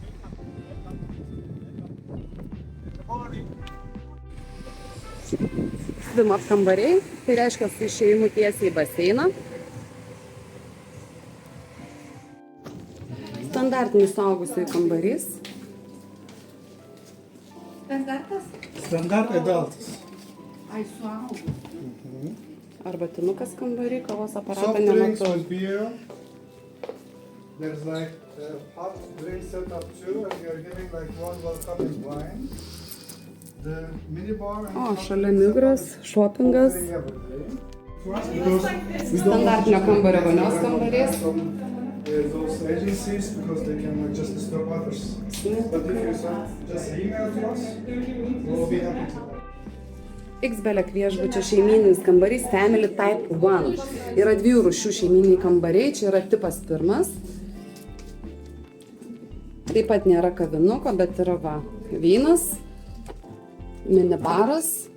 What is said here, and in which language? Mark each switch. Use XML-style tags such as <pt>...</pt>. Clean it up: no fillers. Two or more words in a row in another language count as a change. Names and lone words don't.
<en>Swim up</en> <lt>kambariai, tai reiškia su išėjimu tiesiai į baseiną. Standartinis suaugusiųjų kambarys.</lt> <en>Standard adults.</en> <lt>Ai, suaugus. Arbatinukas kambarį, kavos aparatą</lt> <en>Soft drinks</en> <lt>nematau.</lt> <en>with beer. There's like hot drink setup too, and you're giving like one welcoming wine. The minibar and</en> <lt>O, šalia migras, šopingas. Standartinio kambario vonios kambarys.</lt> <en>Those agencies because they can like, just disturb others. But if you just email to us, we'll be happy to.</en> <lt>X-Belek viešbučio šeimyninis kambarys</lt> <en>Family Type 1.</en> <lt>Yra 2 rūšių šeimyniniai kambariai, čia yra tipas 1. Taip pat nėra kavinuko, bet yra va, vynas, minibaras.</lt>